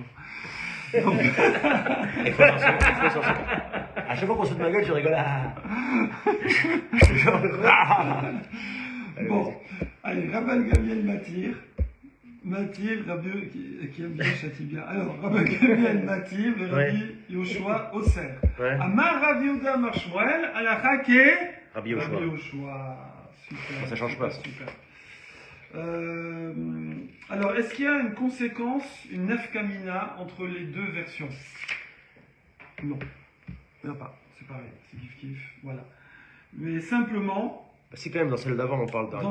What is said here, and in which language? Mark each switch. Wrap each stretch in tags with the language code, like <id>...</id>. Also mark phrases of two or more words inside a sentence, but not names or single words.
<fr>Il faut s'en sortir. À chaque fois qu'on saute ma gueule, je rigole. Ah. Genre, ah. Allez, Bon, vas-y. allez, Rabban Gamliel Matir, Rabbi qui aime bien châtie bien. Alors, Rabban Gamliel Matir, le Rabbi Yoshua Osser. Ouais.</fr> <he>אמר רבי יהודה אמר שמואל הלכה כ Rabbi Yoshua.</he> <fr>Rabbi Yoshua. Super. Ça change super, pas, ça. Super. Alors, est-ce qu'il y a une conséquence, une nefkamina entre les deux versions? Non. Il n'y en a pas. C'est pareil. C'est kiff-kiff. Voilà. Mais simplement, Si quand même dans celle d'avant on parle d'un</fr>